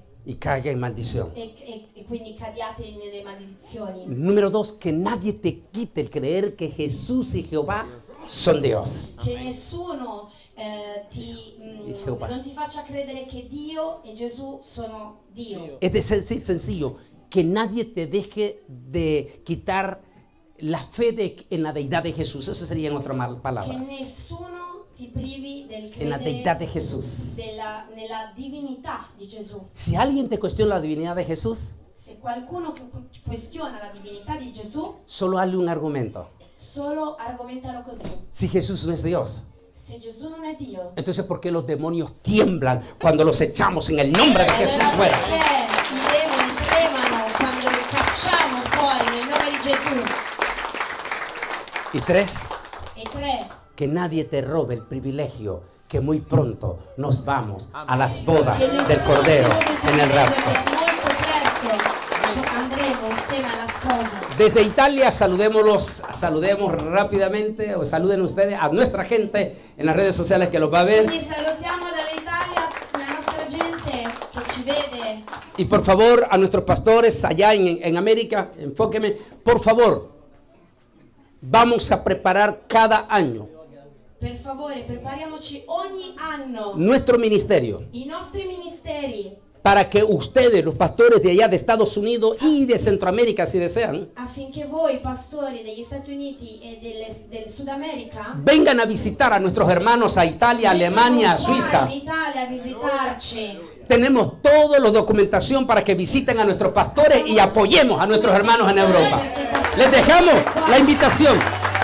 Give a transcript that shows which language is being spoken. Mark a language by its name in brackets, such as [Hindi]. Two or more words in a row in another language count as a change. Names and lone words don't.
[Spanish] Y caiga en maldición. [Italian] e quindi cadiate nelle maledizioni. [Spanish] Número 2, que nadie te quite el creer que Jesús y Jehová son Dios. [Italian] Che nessuno [Spanish] Jehová. [Italian] non ti faccia credere che Dio e Gesù sono Dio. [Spanish] Es decir, sencillo, que nadie te deje de quitar la fe en la deidad de Jesús. Esa sería en otra [Italian] Che [Spanish] palabra. [Italian] nessuno ti privi del [Spanish] En la deidad de [Italian] credere [Spanish] Jesús. [Italian] nella divinità di Gesù. [Spanish] Si alguien te cuestiona la divinidad de Jesús, [Italian] Se qualcuno questiona la divinità di Gesù, [Spanish] solo hazle un argumento. [Italian] solo argomentalo così. [Spanish] Si Jesús no es Dios, [Italian] Se Gesù non è Dio, [Spanish] entonces ¿por qué los demonios tiemblan cuando los echamos en el nombre de Jesús [Italian] allora [Spanish] fuera? [Italian] perché i demoni tremano quando li cacciamo fuori nel nome di Gesù? [Spanish] Y 3, [Italian] E 3, [Spanish] que nadie te robe el privilegio que muy pronto nos vamos a las bodas [Italian] che [Spanish] del [Italian] nessuno [Spanish] Cordero [Italian] ti rubi [Spanish] en el [Italian] il [Spanish] rapto. [Italian] privilegio che molto presto andremo insieme alla sposa. [Spanish] Desde Italia saludemos rápidamente, o saluden ustedes a nuestra gente en las redes sociales que los va a ver. [Italian] Quindi salutiamo dall'Italia la nostra gente che ci vede. [Spanish] Y por favor, a nuestros pastores allá en América, enfóqueme, por favor, vamos a preparar cada año [Italian] Per favore, prepariamoci ogni anno [Spanish] nuestro ministerio [Italian] i nostri ministeri [Spanish] para que ustedes, los pastores de allá de Estados Unidos y de Centroamérica, si desean, [Italian] affinché voi, pastori degli Stati Uniti e del Sud America, [Spanish] vengan a visitar a nuestros hermanos a Italia, Alemania, [Italian] vengano qua [Spanish] Suiza. [Italian] in Italia a visitarci. [Spanish] Tenemos toda la documentación para que visiten a nuestros pastores y apoyemos a nuestros hermanos en Europa. Les dejamos la invitación.